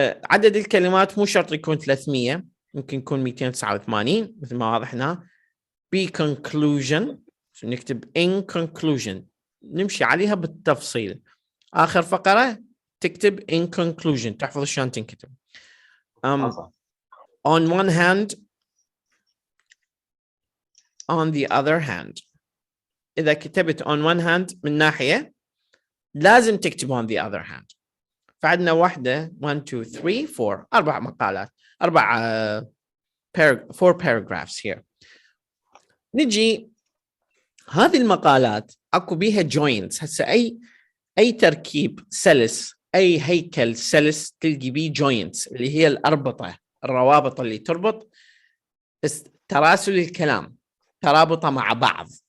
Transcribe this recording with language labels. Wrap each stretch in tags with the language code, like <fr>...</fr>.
<ar>عدد الكلمات مو شرط يكون 300، ممكن يكون 289 مثل ما واضح هنا. conclusion نكتب</ar> <en>in conclusion،</en> <ar>نمشي عليها بالتفصيل. آخر فقرة تكتب</ar> <en>in conclusion،</en> <ar>تحفظ شلون تنكتب.</ar> <en>On one hand, on the other hand.</en> <ar>إذا كتبت</ar> <en>on one hand</en> <ar>من ناحية، لازم تكتب</ar> <en>on the other hand.</en> <ar>فعندنا واحدة 1 2 3 4 4 مقالات،</ar> <en>4 paragraphs here.</en> <ar>نجي هذه المقالات اكو بيها joints. هسه اي تركيب سلس، اي هيكل سلس تلقي بيه joints اللي هي الأربطة، الروابط اللي تربط تراسل الكلام، ترابطه مع بعض.</ar>